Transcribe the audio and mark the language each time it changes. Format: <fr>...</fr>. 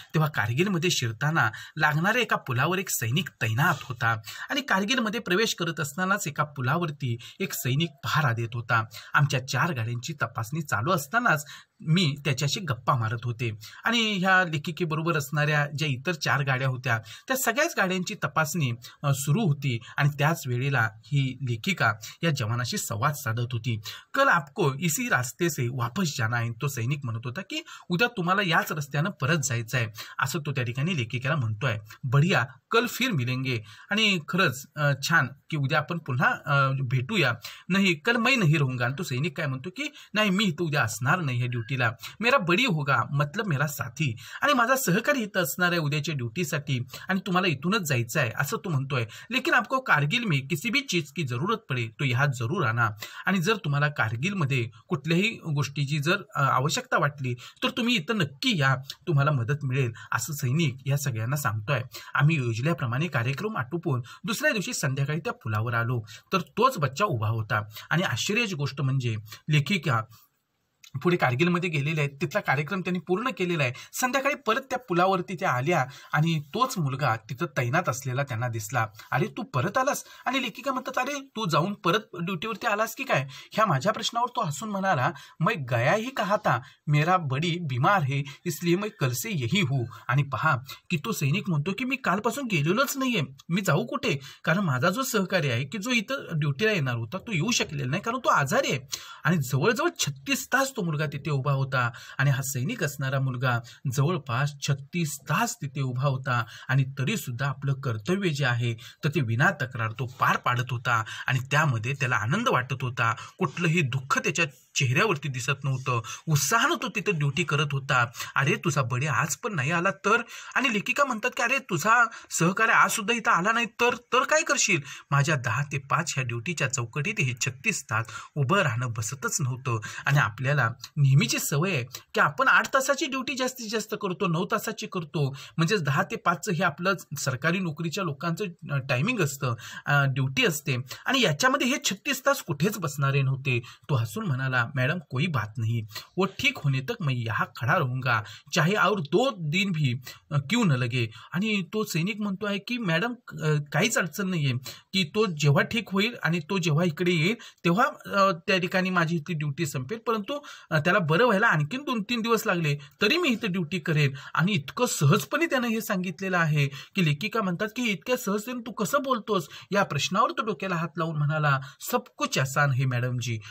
<mr>तेव्हा कारगिलमध्ये शिरताना लागणाऱ्या एका पुलावर एक सैनिक तैनात होता आणि कारगिलमध्ये प्रवेश करत असतानाच एका पुलावरती एक सैनिक पहारा देत होता. आमच्या 4 गाड्यांची तपासणी चालू असतानाच मी त्याच्याशी गप्पा मारत होते आणि ह्या लेखिकेबरोबर असणाऱ्या ज्या इतर 4 गाड्या होत्या त्या सगळ्याच गाड्यांची तपासणी सुरू होती आणि त्याच वेळेला ही लेखिका या जवानाशी संवाद साधत होती.</mr> <hi>कल आपको इसी रास्ते से वापस जाना है.</hi> <mr>तो सैनिक म्हणत होता की उद्या तुम्हाला याच रस्त्यानं परत जायचं आहे असं तो त्या ठिकाणी लेखिकेला म्हणतोय.</mr> <hi>बढिया कल फिर मिलेंगे.</hi> <mr>आणि खरंच छान की उद्या आपण पुन्हा भेटूया. नाही</mr> <hi>कल मैं नहीं रहूंगा.</hi> <mr>आणि तो सैनिक काय म्हणतो की नाही मी इथं उद्या असणार नाही या ड्युटीला,</mr> <hi>मेरा बडी होगा मतलब मेरा साथी.</hi> <mr>आणि माझा सहकारी इथं असणार आहे उद्याच्या ड्युटीसाठी आणि तुम्हाला इथूनच जायचं आहे असं तो म्हणतोय.</mr> <hi>लेकिन आपको कारगिल में किसी भी चीज की जरूरत पडे तो यहाँ जरूर आना.</hi> <mr>आणि जर तुम्हाला कारगिलमध्ये कुठल्याही गोष्टीची जर आवश्यकता वाटली तर तुम्ही इथं नक्की या, तुम्हाला मदत मिळेल असं सैनिक या सगळ्यांना सांगतोय. आम्ही योजल्याप्रमाणे कार्यक्रम आटोपून दुसऱ्या दिवशी संध्याकाळी त्या पुलावर आलो तर तोच बच्चा उभा होता. आणि आश्चर्याची गोष्ट म्हणजे लेखिका पुढे कारगिलमध्ये गेलेले आहेत, तिथला कार्यक्रम त्यांनी पूर्ण केलेला आहे. संध्याकाळी परत त्या पुलावरती त्या आल्या आणि तोच मुलगा तिथं तैनात असलेला त्यांना दिसला. अरे तू परत आलास? आणि लेखिका म्हणतात अरे तू जाऊन परत ड्युटीवरती आलास की काय? ह्या माझ्या प्रश्नावर तो हसून म्हणाला</mr> <hi>मैं गया ही कहा था, मेरा बडी बीमार है इसलिए मैं कल से यही हूँ.</hi> <mr>आणि पहा की तो सैनिक म्हणतो की मी कालपासून गेलेलोच नाहीये, मी जाऊ कुठे? कारण माझा जो सहकारी आहे की जो इथं ड्युटीला येणार होता तो येऊ शकलेला नाही कारण तो आजारी आहे. आणि जवळजवळ 36 तास तो मुलगा तिथे उभा होता आणि हा सैनिक असणारा मुलगा जवळपास 36 तास तिथे उभा होता आणि तरी सुद्धा आपलं कर्तव्य जे आहे तर ते विना तक्रार तो पार पाडत होता आणि त्यामध्ये त्याला आनंद वाटत होता. कुठलंही दुःख त्याच्या चेहऱ्यावरती दिसत नव्हतं. उत्साहानं तो तिथे ड्युटी करत होता. अरे तुझा बडी आज पण नाही आला तर? आणि लेखिका म्हणतात की अरे तुझा सहकारी आज सुद्धा इथं आला नाही तर काय करशील? माझ्या 10 ते 5 ह्या ड्युटीच्या चौकटीत हे 36 तास उभं राहणं बसतच नव्हतं आणि आपल्याला नेहमीची सवय आहे की आपण 8 तासाची ड्युटी जास्तीत जास्त करतो, 9 तासाची करतो, म्हणजे 10 ते 5 हे आपलं सरकारी नोकरीच्या लोकांचं टायमिंग असतं, ड्युटी असते आणि याच्यामध्ये हे 36 तास कुठेच बसणारे नव्हते. तो हसून म्हणाला,</mr> <hi>मॅडम कोई बात नहीं, वो ठीक होने तक मैं यहाँ खड़ा रहूंगा, चाहे और 2 दिन भी क्यों न लगे.</hi> <mr>आणि तो सैनिक म्हणतो आहे की मॅडम काहीच अडचण नाहीये, की तो जेव्हा ठीक होईल आणि तो जेव्हा इकडे येईल तेव्हा त्या ठिकाणी माझी इथे ड्युटी संपेल, परंतु त्याला बरं व्हायला आणखीन 2-3 दिवस लागले तरी मी इथे ड्युटी करेन. आणि इतकं सहजपणे त्यानं हे सांगितलेलं आहे की लेखिका म्हणतात की इतक्या सहजतेने तू कसं बोलतोस, या प्रश्नावर तो डोक्याला हात लावून म्हणाला,</mr> <hi>सब कुछ आसान है मॅडम जी.</hi>